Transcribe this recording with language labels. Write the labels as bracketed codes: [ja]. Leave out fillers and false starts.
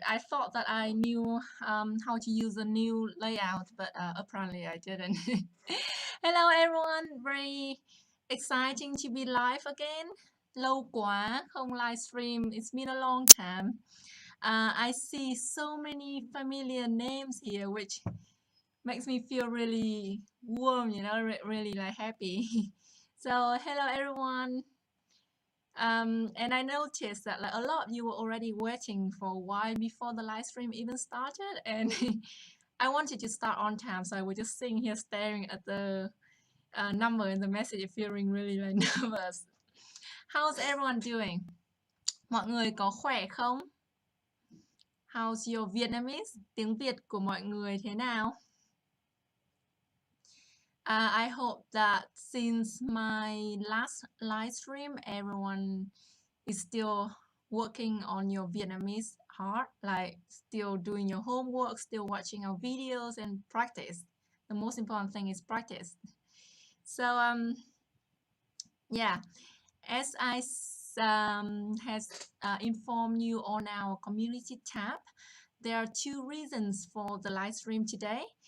[en] I thought that I knew how to use a new layout, but apparently I didn't. Hello everyone, very exciting to be live again. [vi] Lâu quá không live stream. [en] It's been a long time. I see so many familiar names here, which makes me feel really warm, really like happy. So hello everyone. And I noticed that like a lot of you were already waiting for a while before the live stream even started, and I wanted to start on time, so I was just sitting here staring at the number in the message, feeling really like nervous. How's everyone doing? [vi] Mọi người có khỏe không? [en] How's your Vietnamese? [vi] Tiếng Việt của mọi người thế nào? [en] I hope that since my last live stream, everyone is still working on your Vietnamese hard, like still doing your homework, still watching our videos and practice. The most important thing is practice. So yeah, as I has informed you on our community tab, there are two reasons for the live stream today.